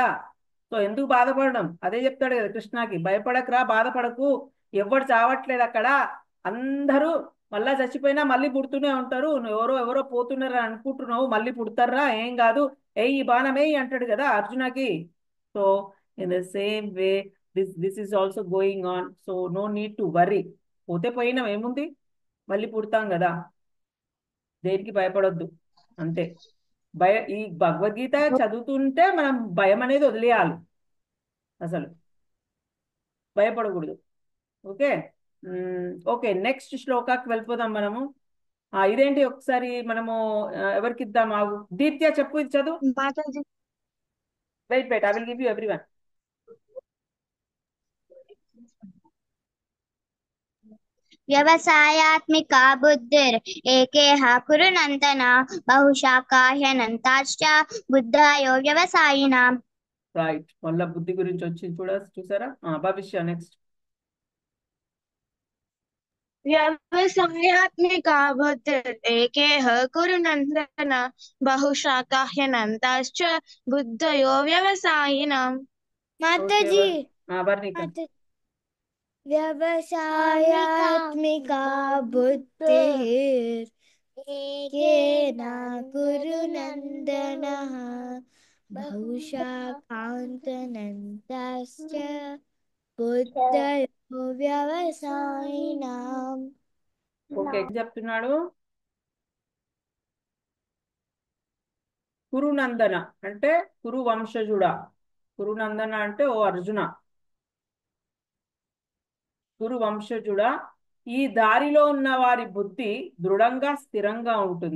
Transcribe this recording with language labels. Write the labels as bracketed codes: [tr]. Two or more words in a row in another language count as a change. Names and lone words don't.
[te] సో ఎందుకు బాధపడడం, అదే చెప్తాడు కదా కృష్ణకి, భయపడకురా, బాధపడకు, ఎవ్వడు చావట్లేదు అక్కడ, అందరూ మళ్ళా చచ్చిపోయినా మళ్ళీ పుడుతూనే ఉంటారు, నువ్వు ఎవరో ఎవరో పోతున్నారా అనుకుంటున్నావు, మళ్ళీ పుడతారా, ఏం కాదు, ఈ బాణం ఏయ్ అంటాడు కదా అర్జునకి. [en] So in the same way this is also going on. So no need to worry, [te] పోతే పోయినాం ఏముంది, మళ్ళీ పుడతాం కదా, దేనికి భయపడొద్దు. అంతే. ఈ భగవద్గీత చదువుతుంటే మనం భయం అనేది వదిలేయాలి, అసలు భయపడకూడదు. ఓకే. ఓకే, నెక్స్ట్ శ్లోకాకి వెళ్ళిపోదాం మనము. ఇదేంటి ఒకసారి మనము ఎవరికి ఇద్దాం, దీప్త్య చెప్పు, ఇది చదువు. మాతాజీ [en] Wait wait, I will give you everyone. [sa] व्यवसायात्मिका बुद्धिर् एकेह कुरु नन्दन बहुशाखा ह्यनन्ताश्च बुद्धयो व्यवसायिनाम्. [te] రైట్, మళ్ళా బుద్ధి గురించి వచ్చింది చూసారా. భవిష్య నెక్స్ట్. [sa] వ్యవసాయాత్మికా బుద్ధిరేకేహ కురు నందన బహుశాఖా హ్యనంతాశ్చ బుద్ధయో వ్యవసాయినాం. [te] माताजी వర్ణిక. [sa] व्यवसायात्मिका बुद्धिर् एकेन कुरु नन्दनः बहुशाखान्तनन्ताश्च बुद्धयो व्यवसायिनाम्. [te] ఓకే, చెప్తున్నాడు కురునందన అంటే కురు వంశజుడా, కురునందన అంటే ఓ అర్జున, కురు వంశజుడా, ఈ దారిలో ఉన్న వారి బుద్ధి దృఢంగా స్థిరంగా ఉంటుంది.